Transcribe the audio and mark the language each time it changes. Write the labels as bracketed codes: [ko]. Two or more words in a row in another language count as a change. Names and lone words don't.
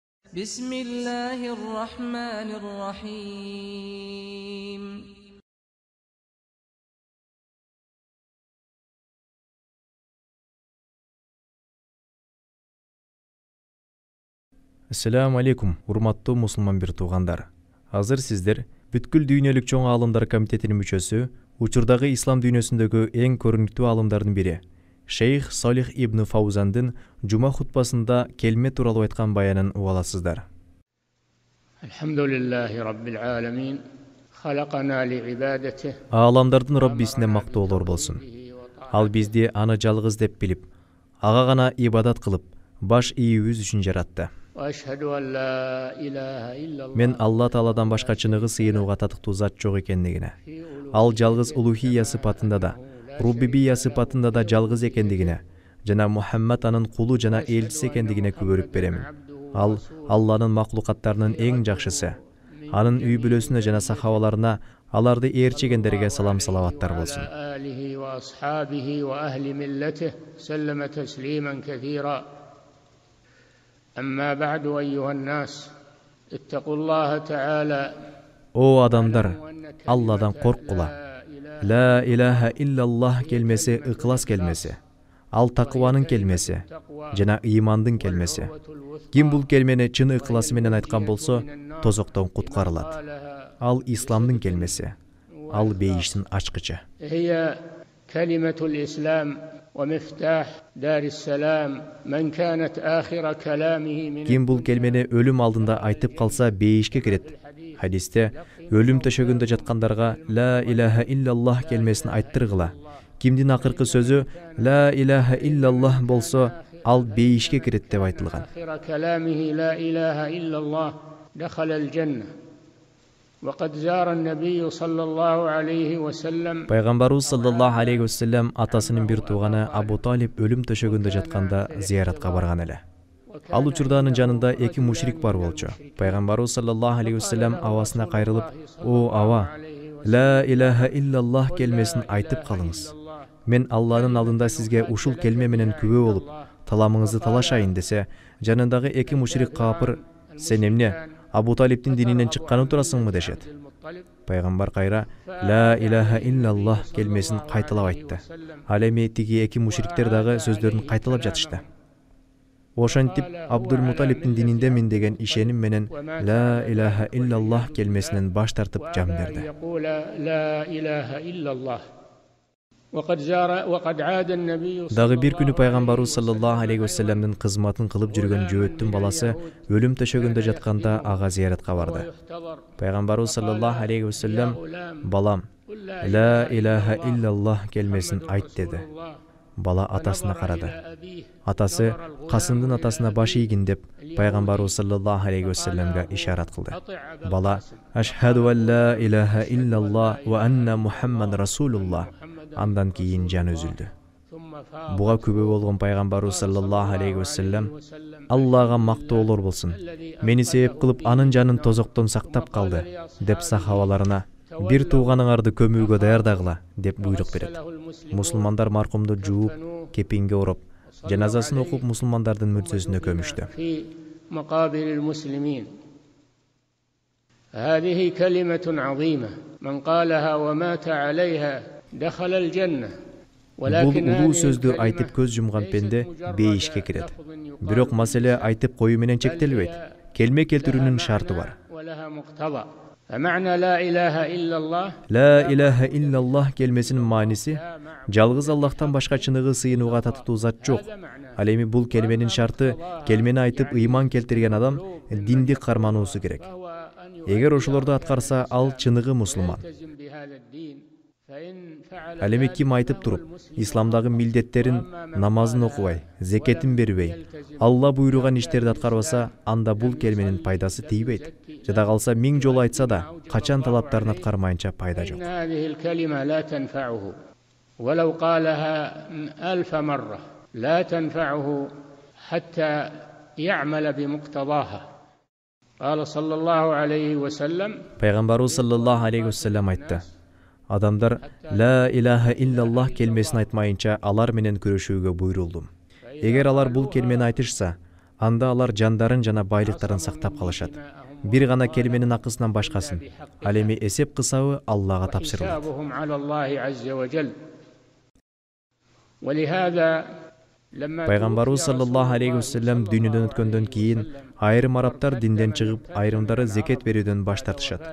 [ar] بسم الله الرحمن الرحيم السلام عليكم, [ky] урматтуу мусулман бир туугандар. Азыр сиздер бүткүл дүйнөлүк чоң аалымдар комитетинин мүчөсү, учурдагы ислам дүйнөсүндөгү эң көрүнүктүү аалымдардын бири, Шейх Салих ибн Фаузандын жума хутбасында келме тууралуу айткан баянын угаласыздар. [ar] الحمد لله رب العالمين. خلقنا لعبادته. [ky] Ааламдардын Роббисине мактоолор болсун. Ал бизди аны жалгыз деп билип, ага гана ибадат кылып, баш ийүүбүз үчүн жаратты. Мен Алла Тааладан башка чыныгы сыйынууга татыктуу зат жок экендигине, ал жалгыз улухия сыпатында да, рубубия сыпатында да жалгыз экендигине, жана Мухаммад анын кулу жана элчиси экендигине күбөлүп беремин. Ал Алланын маклукаттарынын эң жакшысы. Анын үй бүлөсүнө жана сахабаларына, аларды ээрчегендерге салам салаваттар болсун. [ar] أما بعد أيها الناس اتقوا الله تعالى. [ky] О адамдар, Алладан коркула. [ar] لا إله إلا الله [ky] келмеси ыклас келмеси. Ал такыбанын келмеси, жана ыймандын келмеси. Ким бул келмени чын ыкласы менен айткан болсо, тозоктон куткарылат. Ал исламдын келмеси. Ал бейиштин ачкычы. [ar] كلمة الإسلام ومفتاح دار السلام من كانت آخر كلامه من. [ky] Ким бул келмени өлүм алдында айтып калса бейишке кирет. Хадисте өлүм төшөгүндө жаткандарга [ar] لا إله إلا الله [ky] келмесин айттыргыла. Кимдин акыркы сөзү [ar] لا إله إلا الله [ky] болсо, ал бейишке кирет деп айтылган. [ar] كلامه لا إله إلا الله دخل الجنة. وقد زار النبي صلى الله عليه وسلم. [ky] Пайгамбарыбыз [ar] صلى الله عليه وسلم [ky] атасынын бир тууганы Абу Талиб өлүм төшөгүндө жатканда зияратка барган эле. Ал учурда анын жанында эки мушрик бар болчу. Пайгамбарыбыз [ar] صلى الله عليه وسلم [ky] авасына кайрылып, "О ава, [ar] لا إله إلا الله [ky] келмесин айтып калыңыз. Мен Алланын алдында сизге ушул келме менен күбө болуп, таламыңызды талашайын" десе, жанындагы эки мушрик капыр, "Сен эмне, Абу Талиптин дининен чыкканы турасыңбы?" дешет. Пайгамбар кайра [ar] لا إله إلا الله [ky] келмесин кайталап айтты. Ал эми тиги эки мушриктер дагы сөздөрүн кайталап жатышты. Ошентип Абдул Муталиптин дининdemin деген ишеним менен ла илаха иллаллах келмесинен баш тартып жан берди. Дагы бир күнү Пайгамбарыбыз [ar] صلى الله عليه وسلم [ky] кызматын кылып жүргөн жөөттүн баласы өлүм төшөгүндө жатканда ага зияратка барды. Пайгамбарыбыз [ar] صلى الله عليه وسلم, [ky] "Балам, [ar] لا إله إلا الله [ky] келмесин айт" деди. Бала атасына карады. Атасы Касымдын атасына баш ийгин деп Пайгамбарыбыз [ar] صلى الله عليه وسلم [ky] ишарат кылды. Бала [ar] "أشهد أن لا إله إلا الله وأن محمدا رسول الله" [ky] андан кийин жан үзүлдү. Буга күбө болгон Пайгамбарыбыз [ar] صلى الله عليه وسلم, [ky] "Аллага мактоолор болсун. Мени себеп кылып анын жанын тозоктон сактап калды" деп сахабаларына, "Бир тууганыңарды көмүүгө даярдагыла" деп буйрук берет. Мусулмандар маркумду жууп, кепинге ороп, жаназасын окуп мусулмандардын мүрзөсүнө көмүштү. [ar] هذه كلمة عظيمة من قالها ومات عليها دخل الجنة. [ky] Бул улуу сөздү айтып көз жумган пенде бейишке кирет. Бирок маселе айтып коюу менен чектелбейт. Келме келтирүүнүн шарты бар. [ar] لا إله إلا الله [ky] келмесинин мааниси жалгыз Аллахтан башка чыныгы сыйынууга татыктуу зат жок. Ал эми бул келменин шарты келмени айтып ыйман келтирген адам динди кармануусу керек. Эгер ошолорду аткарса, ал чыныгы мусулман. Ал эми ким айтып туруп, исламдагы милдеттерин, намазын окубай, зекетин бербей, Алла буйруган иштерди аткарбаса, анда бул келменин пайдасы тийбейт. Жада калса 1000 жолу айтса да, качан талаптарын аткармайынча пайда жок. [ar] ولو قالها 1000 مرة لا تنفعه حتى يعمل بمقتضاها. قال صلى الله عليه وسلم. [ky] Пайгамбарыбыз [ar] صلى الله عليه وسلم [ky] айтты. Адамдар [ar] لا إله إلا الله [ky] келмесин айтмайынча алар менен күрөшүүгө буйрулдум. Эгер алар бул келмени айтышса, Анда алар жандарын жана байлыктарын сактап калышат. Бир гана келменин акысынан башкасын. Ал эми эсеп кысабы Аллага тапшырылат. Пайгамбарыбыз [ar] صلى الله عليه وسلم [ky] дүйнөдөн өткөндөн кийин айрым арабтар динден чыгып, айрымдары зекет берүүдөн баш тартышат.